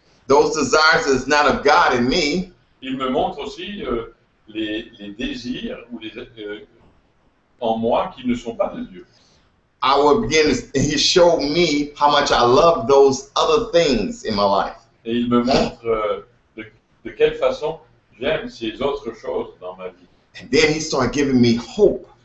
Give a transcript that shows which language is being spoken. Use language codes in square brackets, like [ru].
[en] Those desires is not of God in me. [fr] Il me montre aussi les désirs ou en moi qui ne sont pas de Dieu. [en] I will begin to, he showed me how much I love those other things in my life. [fr] Et il me montre de quelle façon j'aime ces autres choses dans ma vie. [en] And then he started giving me hope,